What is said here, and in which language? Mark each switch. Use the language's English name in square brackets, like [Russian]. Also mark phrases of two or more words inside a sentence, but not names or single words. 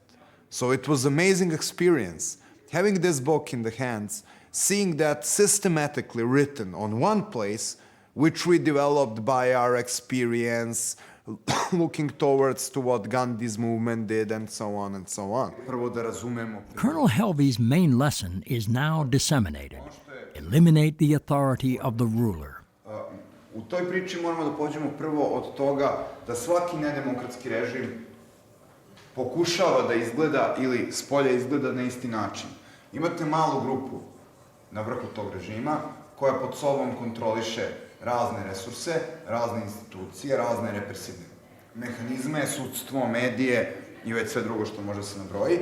[English] So it was an amazing experience having this book in the hands, seeing that systematically written on one place, which we developed by our experience, looking towards to what Gandhi's movement did, and so on and so on. Colonel Helvey's main lesson is now disseminated. Eliminate the authority of the ruler. [Serbian] U toj priči moramo da pođemo prvo od toga da svaki nedemokratski režim pokušava da izgleda ili s polja izgleda na isti način. Imate malu grupu na vrhu tog režima koja pod sobom kontroliše razne resurse, razne institucije, razne represivne mehanizme, sudstvo, medije i već sve drugo što može se nabroji.